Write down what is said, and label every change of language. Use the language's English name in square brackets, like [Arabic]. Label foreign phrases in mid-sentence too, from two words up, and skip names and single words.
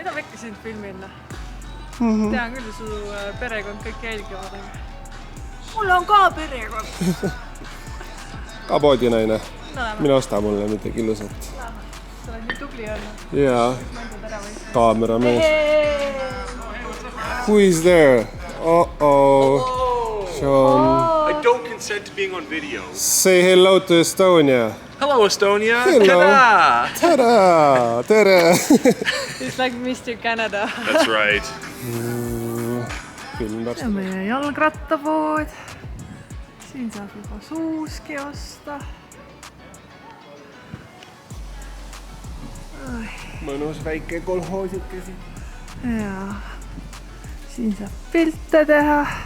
[Estonian] Mida ma ikka sind filmin? Tean küll, su perekond kõik jälgivad. Mul on ka perekond. Ka poodinaine. Mine osta mulle midagi ilusat. Sa oled nii tubli olnud. Jaa. Kaameramees. [English] Who is there? Uh-oh. Sean. I don't consent to being on video. Say hello to Estonia. Hello, Estonia. Hello. Ta-da! [Estonian] Tada! Tere! [English] It's like Mr. Canada. That's right. [Estonian] See on meie jalgrattapood. Siin saab juba suuski osta. Mõnus väike kolhoosike siin. Jaa. Siin saab pilte teha.